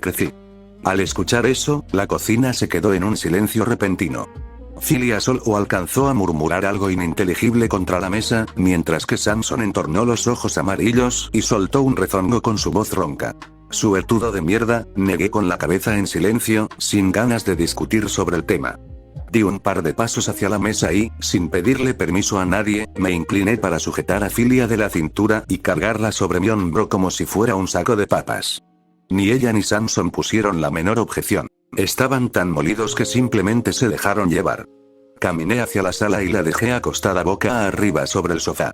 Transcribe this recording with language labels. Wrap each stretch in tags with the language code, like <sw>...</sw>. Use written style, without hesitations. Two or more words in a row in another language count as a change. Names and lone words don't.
<es>Al escuchar eso, la cocina se quedó en un silencio repentino. Filia solo alcanzó a murmurar algo ininteligible contra la mesa, mientras que Samson entornó los ojos amarillos y soltó un rezongo con su voz ronca. Suertudo de mierda, negué con la cabeza en silencio, sin ganas de discutir sobre el tema. Di un par de pasos hacia la mesa y, sin pedirle permiso a nadie, me incliné para sujetar a Filia de la cintura y cargarla sobre mi hombro como si fuera un saco de papas. Ni ella ni Samson pusieron la menor objeción. Estaban tan molidos que simplemente se dejaron llevar. Caminé hacia la sala y la dejé acostada boca arriba sobre el sofá.</es>